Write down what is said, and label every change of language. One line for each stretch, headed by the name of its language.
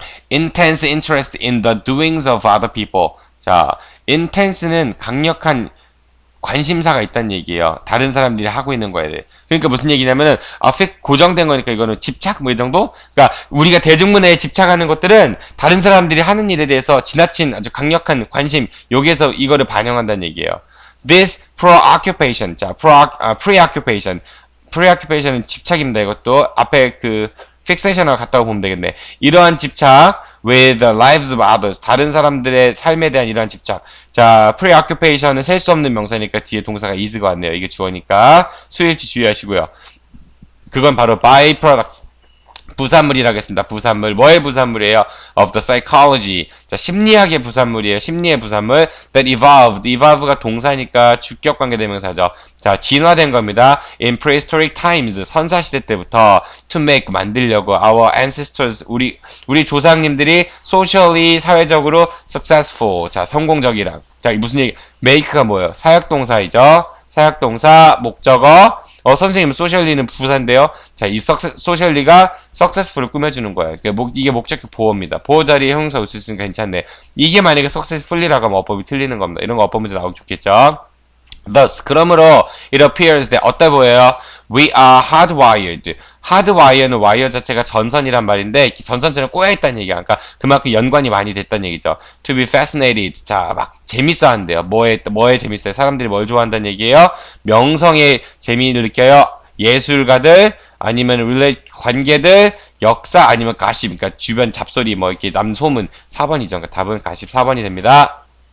English: intense interest in the doings of other people.
Korean: 자, intense는 강력한 관심사가 있다는 얘기예요. 다른 사람들이 하고 있는 거에 대해. 그러니까 무슨 얘기냐면은 고정된 거니까 이거는 집착 뭐 이 정도? 그러니까 우리가 대중문화에 집착하는 것들은 다른 사람들이 하는 일에 대해서 지나친 아주 강력한 관심 여기에서 이거를 반영한다는 얘기예요.
English: This preoccupation.
Korean: 자,
English: preoccupation.
Korean: preoccupation은 집착입니다. 이것도 앞에 fixation하고 같다고 보면 되겠네. 이러한 집착
English: with the lives of others.
Korean: 다른 사람들의 삶에 대한 이러한 집착. 자, preoccupation은 셀 수 없는 명사니까 뒤에 동사가 is가 왔네요. 이게 주어니까 수일치 주의하시고요. 그건 바로 byproduct. 부산물이라고 했습니다. 부산물. 뭐의 부산물이에요?
English: Of the psychology.
Korean: 자, 심리학의 부산물이에요. 심리의 부산물.
English: That evolved.
Korean: evolve가 동사니까 주격관계 대명사죠. 자, 진화된 겁니다.
English: In prehistoric times.
Korean: 선사시대 때부터
English: to make.
Korean: 만들려고.
English: Our ancestors.
Korean: 우리 조상님들이 socially. 사회적으로 successful. 자, 성공적이랑. 자, 무슨 얘기? make가 뭐예요? 사역동사이죠. 사역동사, 목적어. 선생님, 소셜리는 부사인데요. 자, 이 소셜리가 successful을 꾸며주는 거예요. 이게 목적격 보어입니다. 보어 자리에 형용사 올 수 있으니까 괜찮네. 이게 만약에 successfully라고 하면 어법이 틀리는 겁니다. 이런 거 어법 문제 나오기 좋겠죠.
English: Thus,
Korean: 그러므로
English: it appears that
Korean: 어떠 보여요?
English: We are hardwired.
Korean: hardwire는 wire 자체가 전선이란 말인데 전선처럼 꼬여있다는 얘기야. 그러니까 그만큼 연관이 많이 됐다는 얘기죠.
English: To be fascinated.
Korean: 자, 막 재밌어 한대요. 뭐에 재밌어요? 사람들이 뭘 좋아한다는 얘기예요? 명성의 재미를 느껴요. 예술가들 아니면 관계들 역사 아니면 가십. 그러니까 주변 잡소리 뭐 이렇게 남소문 4번이죠. 그러니까 답은 가십 4번이 됩니다.